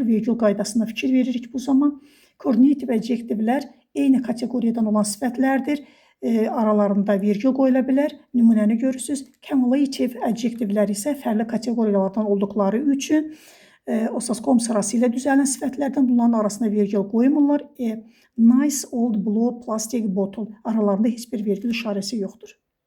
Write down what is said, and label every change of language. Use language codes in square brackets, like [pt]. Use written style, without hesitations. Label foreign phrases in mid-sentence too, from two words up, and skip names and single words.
[az] Vergül qaydasında fikir veririk bu zaman. Coordinative adjektivlər eyni kateqoriyadan olan sifətlərdir. Aralarında vergül qoyula bilər. Nümunəni görürsünüz. Cumulative adjektivlər isə fərqli kateqoriyalardan olduqları üçün osaskom sırası ilə düzələn sifətlərdən bunların arasında vergül qoymurlar. [en] Nice old blue plastic bottle [az] aralarında heç bir vergül işarəsi yoxdur.